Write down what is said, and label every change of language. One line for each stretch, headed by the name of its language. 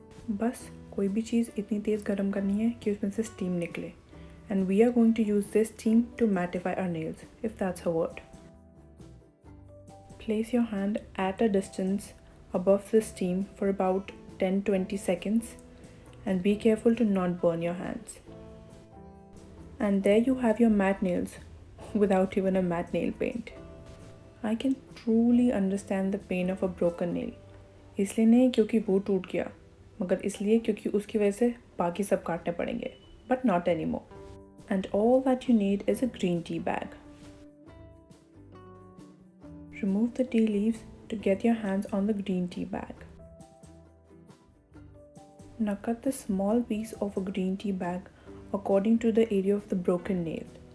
Hindi: बस कोई भी चीज़ इतनी तेज़ गर्म करनी है कि उसमें से स्टीम निकले.
English: And we are going to use this steam to mattify our nails, if that's a word. Place your hand at a distance above the steam for about 10-20 seconds and be careful to not burn your hands. And there you have your matte nails without even a matte nail paint. I can truly understand the pain of a broken nail.
Hindi: इसलिए नहीं क्योंकि वो टूट गया, मगर इसलिए क्योंकि उसकी वजह से बाकी सब काटने पड़ेंगे.
English: But not anymore. And all that you need is a green tea bag. Remove the tea leaves to get your hands on the green tea bag. Now cut the small piece of a green tea bag according to the area of the broken nail.